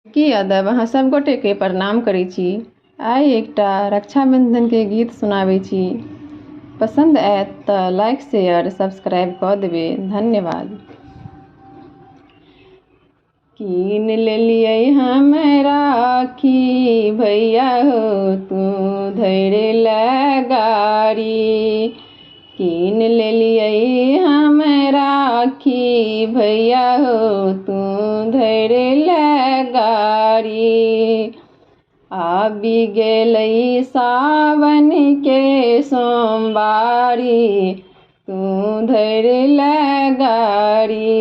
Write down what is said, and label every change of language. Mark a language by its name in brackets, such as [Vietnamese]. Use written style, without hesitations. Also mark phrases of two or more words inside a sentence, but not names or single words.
[Maithili] की अदब अहाँ सब गोटे के प्रणाम करै छी। आइ एकटा रक्षाबंधन के गीत सुनाबै छी। पसंद आयत तऽ [English] like share subscribe [Maithili] कऽ देबै, धन्यवाद। कीन लेलियै हम राखी भैया हो तू धैरे ला गाड़ी। कीन लेलियै हम राखी भैया हो तू धैरे ला गाड़ी। आबि गेलै सावन के सोमवारी तू धैरे ला गाड़ी।